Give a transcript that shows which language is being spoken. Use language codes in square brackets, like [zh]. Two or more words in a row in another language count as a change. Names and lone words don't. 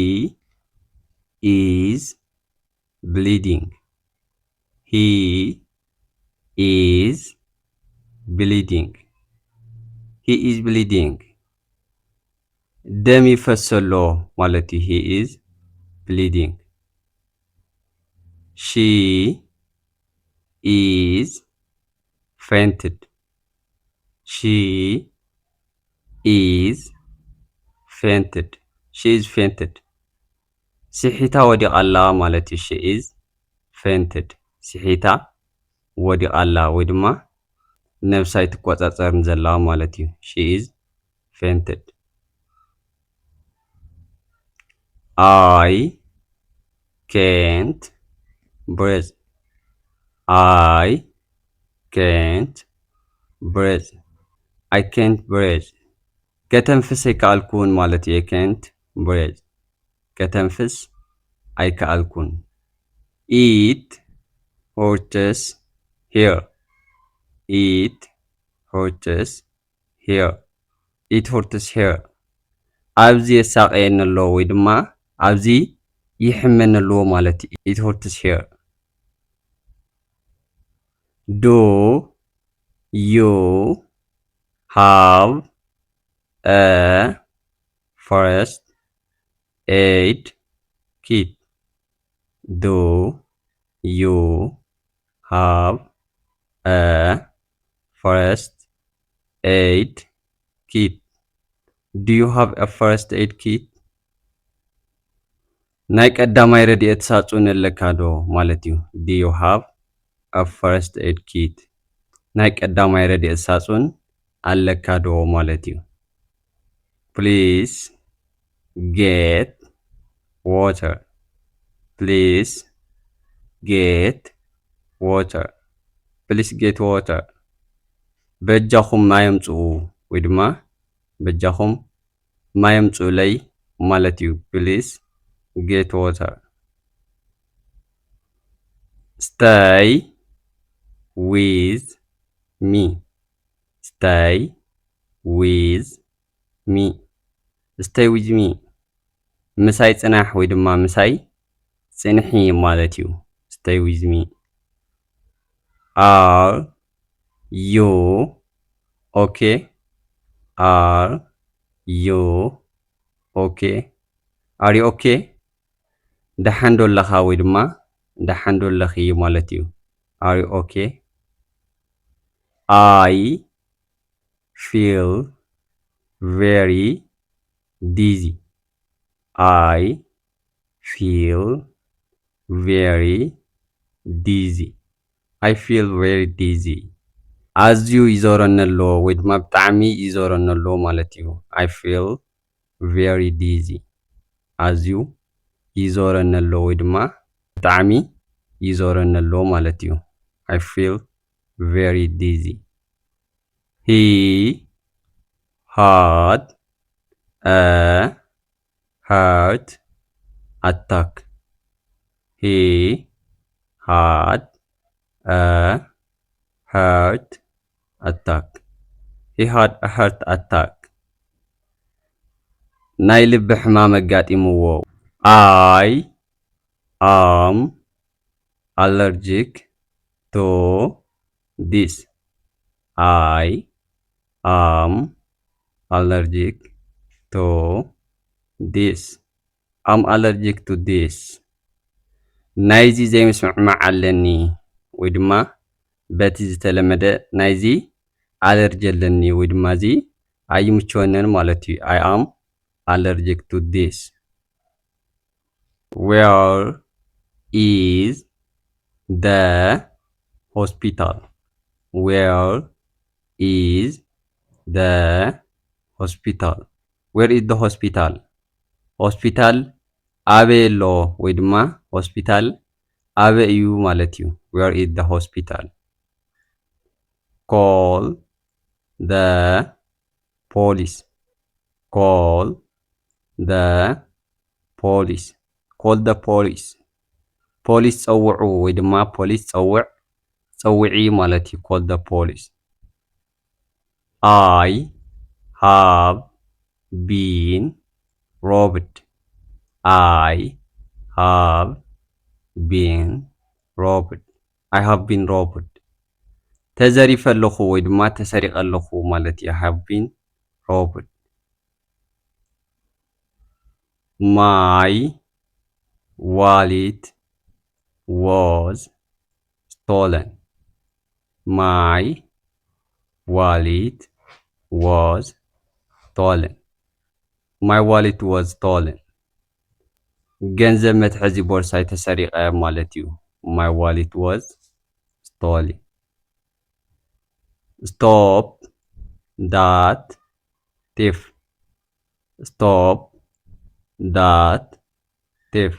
[en] is bleeding he is bleeding he is bleeding [ti] ደም ይፈሰሎ ማለት እዩ [en] he is bleeding she is fainted she is fainted she is fainted [ti] ስሒታ ወዲቓላ ማለት እዩ [en] she is fainted [ti] ስሒታ ወዲቓላ ወይ ድማ ነብሳ ይትቆጻጸርን ዘላ ማለት እዩ [en] she is fainted I can't breathe I can't breathe I can't breathe ከተንፍስ [ti] አይከኣልኩን ማለት እዩ [en] I can't breathe [ti] ከተንፍስ አይከኣልኩን [en] it hurts here it hurts here it hurts here [ti] ኣብዚ የሳቀየኒ ኣሎ ወይ ድማ ኣብዚ ይሕመኒ ኣሎ ማለት እዩ [en] it hurts here do you have a first aid kit do you have a first aid kit do you have a first aid kit [ti] ናይ ቀዳማይ ረድኤት ሳጹን ኣለካ ዶ ማለት እዩ [en] do you have a first aid kit [ti] ናይ ቀዳማይ ረድኤት ሳጹን ኣለካ ዶ ማለት እዩ [en] please get water please get water please get water [ti] በእጃኹም ማይ አምጽኡ ወይ ድማ በእጃኹም ማይ አምጽኡለይ ማለት እዩ [en] please get water stay with me stay with me stay with me [ti] ምሳይ ጽናሕ ወይ ድማ ምሳይ ጽንሒ ማለት እዩ [en] stay with me are you okay are you okay are you okay [ti] ደሓን ዶ ኣለኻ ወይ ድማ ደሓን ዶ ኣለኺ ማለት እዩ [en] are you okay I feel very dizzy I feel very dizzy I feel very [ti] dizzy ኣዝዩ ይዞረኒ ኣሎ ወይ ድማ ብጣዕሚ ይዞረኒ ኣሎ ማለት እዩ [en] I feel very dizzy [ti] ኣዝዩ ይዞረኒ ኣሎ ወይ ድማ ብጣዕሚ ይዞረኒ ኣሎ ማለት እዩ [en] I feel very dizzy he had A heart attack. He had a heart attack. He had a heart attack. [ti] ናይ ልቢ ሕማም ኣጋጢምዎ. [en] I am allergic to this. I am allergic to this. I'm allergic to this. [ti] ናይዚ ዘይምስምዕማዕ ኣለኒ ወይ ድማ በቲ ዝተለመደ ናይዚ ኣለርጂ ኣለኒ ወይ ድማ እዚ ኣይምችወንን ማለት እዩ። [en] I am allergic to this. Where is the hospital? Where is the hospital? Where is the hospital? [ti] Hospital ኣበይ ኣሎ ወይ ድማ hospital ኣበይ እዩ ማለት እዩ። [en] Where is the hospital? Call the police. Call the police. Call the police. [ti] Police ፀውዑ ወይ ድማ police ፀውዕ ፀውዒ ማለት እዩ። [en] Call the police. I have been robbed. I have been robbed. I have been robbed. [ti] ተዘሪፈ ኣለኹ ወይ ድማ ተሰሪቀ ኣለኹ ማለት እዩ። [en] I have been robbed. My wallet was stolen. My wallet was stolen. My wallet was stolen. [ti] ገንዘብ መትሐዚ ቦርሳይ ተሰሪቀ ማለት እዩ። [en] My wallet was stolen. Stop that thief. Stop that thief.